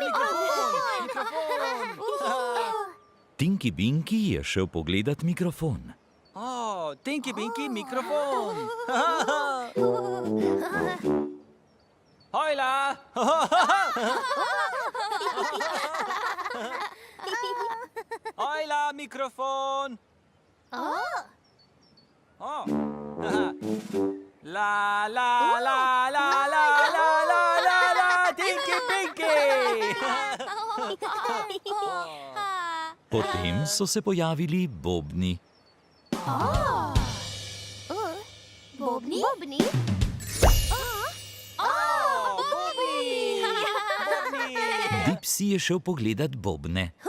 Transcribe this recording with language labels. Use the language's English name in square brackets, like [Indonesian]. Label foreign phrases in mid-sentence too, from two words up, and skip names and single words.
[Slovenian] Tinky Binky je šel pogledat mikrofon. Tinky Binky mikrofon. Hojla! Hojla, mikrofon! La la la la la la la la la Tinky Binky! Potem so se pojavili bobni. Bobni? Dipsy je šel pogledat bobne.